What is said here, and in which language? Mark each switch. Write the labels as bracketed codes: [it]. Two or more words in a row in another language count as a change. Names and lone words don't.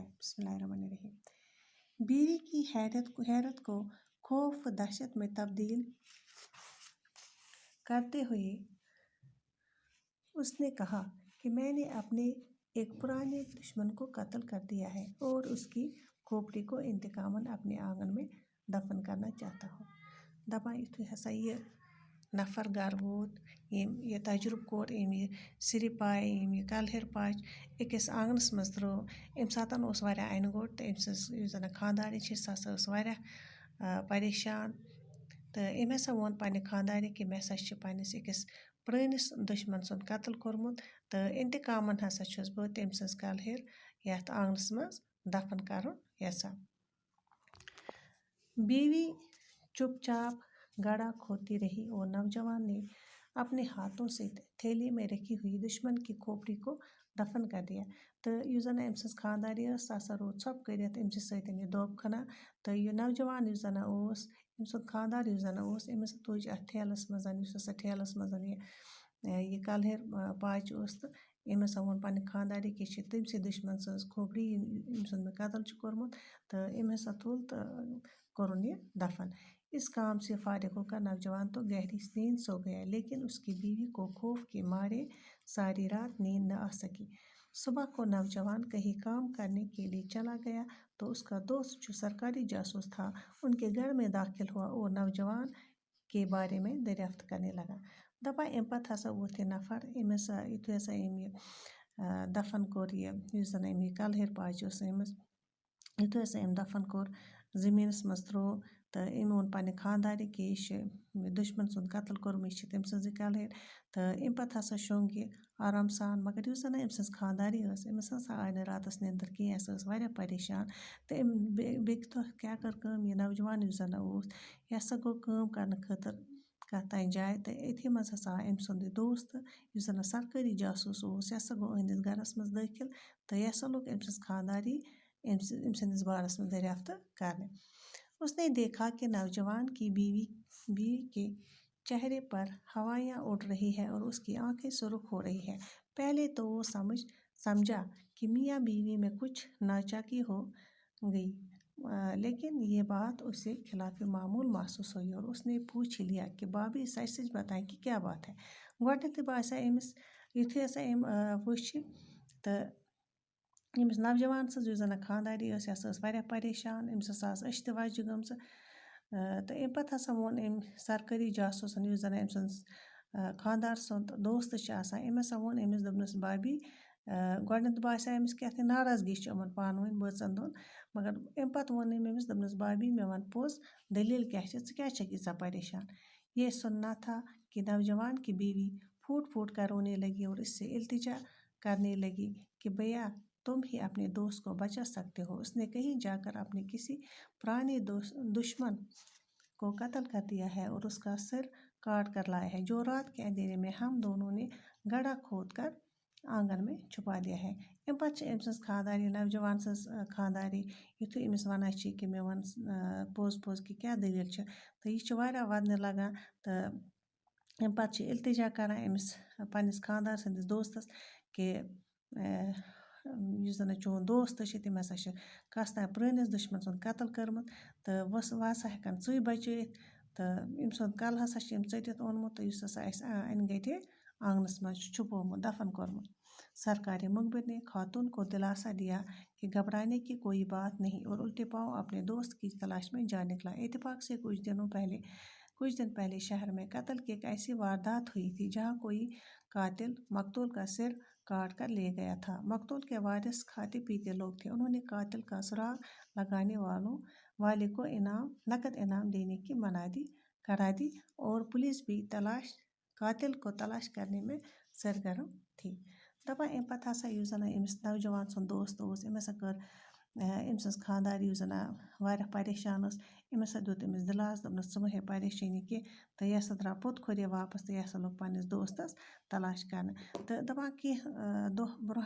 [ar] بسم اللہ الرحمن الرحیم۔ [ur] بیوی کی حیرت کو خوف و دہشت میں تبدیل کرتے ہوئے اس نے کہا کہ میں نے اپنے ایک پرانے دشمن کو قتل کر دیا ہے اور اس کی کھوپڑی کو انتقاماً اپنے آنگن میں دفن کرنا چاہتا ہوں۔ [ks] دپان یُتھُے ہسا یہ نفر گھر ووت، یہ تجربہ کوٚر، یہ سِرِ پاے، یہ کلہر پاچ أکِس آنگنس منٛز ترٲو۔ اَمہِ ساتہٕ اوس واریاہ اَنہِ گوٚٹ تہٕ أمۍ سٕنٛز یُس زَن خانٛدارِنۍ چھِ سۄ ہسا ٲس واریاہ پریشان، تہٕ أمۍ ہسا ووٚن پنٛنہِ خانٛدارنہِ کہِ مےٚ ہسا چھِ پنٛنِس أکِس پرٛٲنِس دُشمن سُنٛد قتل کوٚرمُت، تہٕ اِنتقاماً ہسا چھُس بہٕ تٔمۍ سٕنٛز کلہر یَتھ آنٛگنَس منٛز دفن کَرُن یژھان۔ [ur] بیوی چپ چاپ گڑھا کھودتی رہی اور نوجوان نے اپنے ہاتھوں سے تھیلی میں رکھی ہوئی دشمن کی کھوپڑی کو دفن کر دیا۔ [ks] تہٕ یُس زن أمۍ سٕنٛز خانٛدارِ ٲس سۄ ہسا روٗد ژھۄپہٕ کٔرِتھ أمۍ سٕے سۭتۍ یہِ دوٚب کھنان، تہٕ یہِ نوجوان یُس زن اوس، أمۍ سُنٛد خانٛدار یُس زن اوس، أمِس تُج اَتھ ٹھیلس منٛز یُس ہسا ٹھیلس منٛز یہِ کلہر پاچہِ اوس، تہٕ أمۍ ہسا ووٚن پنٛنہِ خانٛدارِ کہِ یہِ چھِ تٔمۍسٕے دُشمن سٕنٛز کھوپڑی ییٚمۍ سُنٛد مےٚ قتل چھُ کوٚرمُت، تہٕ أمۍ ہسا تُل تہٕ کوٚرُن یہ دفن۔ [ur] اس کام سے فارغ ہو کر نوجوان تو گہری نیند سو گیا، لیکن اس کی بیوی کو خوف کے مارے ساری رات نیند نہ آ سکی۔ صبح کو نوجوان کہیں کام کرنے کے لیے چلا گیا تو اس کا دوست جو سرکاری جاسوس تھا ان کے گھر میں داخل ہوا اور نوجوان کے بارے میں دریافت کرنے لگا۔ [ks] دپان اَمہِ پتہٕ ہسا ووت یہِ نفر، أمۍ ہسا یُتھُے ہسا أمۍ یہِ دفن کوٚر، یُس زن أمۍ یہِ کلہر پاچہِ اوس أنمٕژ، یُتھُے ہسا أمۍ دفن کوٚر زٔمیٖنس منٛز ترٛوو، تہٕ أمۍ ووٚن پنٛنہِ خانٛدارِ کہِ یہِ چھِ دُشمن سُنٛد قتل کوٚرمُت، یہِ چھِ تٔمۍ سٕنٛزٕے کلہر، تہٕ أمۍ پتہٕ ہسا شوٚنٛگ یہِ آرام سان۔ مگر یُس زن أمۍ سٕنٛز خانٛدارِ ٲس، أمِس ہسا آے نہٕ راتس نیٚنٛدٕر کِہیٖنۍ، سۄ ٲس واریاہ پریشان، تہٕ أمۍ بیٚکہِ دۄہ کیٛاہ کٔر کٲم، یہِ نوجوان یُس زن اوس یہِ ہسا گوٚو کٲم کرنہٕ خٲطرٕ کتھ تانۍ جایہِ، تہٕ أتھی منٛز ہسا آو أمۍ سُنٛد یہِ دوست یُس زن سرکٲری جاسوٗس اوس، یہِ ہسا گوٚو أہنٛدِس گرس منٛز دٲخل، تہٕ یہِ ہسا لوٚگ أمۍ سٕنٛز خانٛداری أمۍ سٕنٛدِس بارس منٛز دریافت کرنہِ۔ [ur] اس نے دیکھا کہ نوجوان کی بیوی کے چہرے پر ہوائیاں اڑ رہی ہے اور اس کی آنکھیں سرخ ہو رہی ہے۔ پہلے تو وہ سمجھا کہ میاں بیوی میں کچھ ناچاکی ہو گئی، لیکن یہ بات اسے خلاف معمول محسوس ہوئی اور اس نے پوچھ لیا کہ بھابی سچ سچ بتائیں کہ کیا بات ہے۔ [ks] گۄڈنٮ۪تھٕے باسیٛو أمِس یُتھُے ہسا أمۍ وٕچھ تہٕ أمِس نوجوان سٕنٛز یُس زن خانٛدارِ ٲس یہِ ہسا ٲس واریاہ پریشان، أمِس ہسا آسہٕ أچھ تہِ وچہِ گٔمژٕ، تہٕ أمۍ پتہٕ ہسا ووٚن أمۍ سرکٲری جاسوٗسن یُس زن أمۍ سٕنٛز خانٛدار سُنٛد دوست چھِ آسان، أمۍ ہسا ووٚن أمِس دوٚپنَس بھابی، گۄڈنٮ۪تھ باسیٛو أمِس کیٛاہ تھانۍ ناراضگی چھِ یِمن پانہٕ ؤنۍ بٲژن دۄن، مگر أمۍ پتہٕ ووٚن أمۍ أمِس دوٚپنَس بھابی مےٚ وَن پوٚز دٔلیٖل کیٛاہ چھِ، ژٕ کیٛازِ چھکھ ییٖژاہ پریشان۔ [ur] یہ سننا تھا کہ نوجوان کی بیوی پھوٹ پھوٹ کر رونے لگی اور اس سے التجا کرنے لگی کہ بھیا تم ہی اپنے دوست کو بچا سکتے ہو، اس نے کہیں جا کر اپنے کسی پرانے دشمن کو قتل کر دیا ہے اور اس کا سر کاٹ کر لایا ہے، جو رات کے اندھیرے میں ہم دونوں نے گڑھا کھود کر آنگن میں چھپا دیا ہے۔ [ks] اَمہِ پتہٕ چھِ أمۍ سٕنٛز خانٛدارِ، نوجوان سٕنٛز خانٛدارِ یُتھُے أمِس وَنان چھِ کہِ مےٚ وَن پوٚز پوٚز کہِ کیٛاہ دٔلیٖل چھِ، تہٕ یہِ چھِ واریاہ وَدنہِ لگان، تہٕ اَمہِ پتہٕ چھِ التجا کران أمِس پنٛنِس خانٛدار سٕنٛدِس دوستس کہِ یُس زن چون دوست چھِ تٔمۍ ہسا چھِ کس تانۍ پرٛٲنِس دُشمن سُنٛد قتل کوٚرمُت، تہٕ وۄنۍ ہسا ہٮ۪کن ژٕے بچٲیِتھ، تہٕ أمۍ سُنٛد کلہٕ ہسا چھِ أمۍ ژٔٹِتھ اوٚنمُت، تہٕ یُس ہسا اَسہِ اَنہِ گَٹے آنٛگنس منٛز چھُ چھُپومُت دفن کوٚرمُت۔ [ur] سرکارِ مخبر نے خاتون کو دلاسا دیا کہ گھبرانے کی کوئی بات نہیں اور الٹے پاؤں اپنے دوست کی تلاش میں جا نکلا۔ اتفاق سے کچھ دن پہلے شہر میں قتل کی ایک ایسی واردات ہوئی تھی جہاں کوئی قاتل مقتول کا سر کاٹ کر لے گیا تھا۔ مقتول کے وارث کھاتے پیتے لوگ تھے، انہوں نے قاتل کا سراغ لگانے والوں والے کو نقد انعام دینے کی منادی کرا دی اور پولیس بھی قاتل کو تلاش کرنے میں سرگرم تھی. [ks] دپان امہِ پتہٕ ہسا یُس زَن أمِس نوجوان سُنٛد دوست اوس أمۍ ہسا کٔر أمۍ سٕنٛز خانٛدار یُس زَن واریاہ پریشان ٲس أمۍ ہسا دیُت أمِس دِلاس دوٚپنَس ژٕ مہٕ ہے پریشٲنی کینٛہہ تہٕ یہِ ہسا درٛاو پوٚت کھوٚر یہِ واپَس تہٕ یہِ ہسا لوٚگ پنٛنِس دوستَس تلاش کرنہٕ تہٕ دَپان کینٛہہ دۄہ برونٛہہ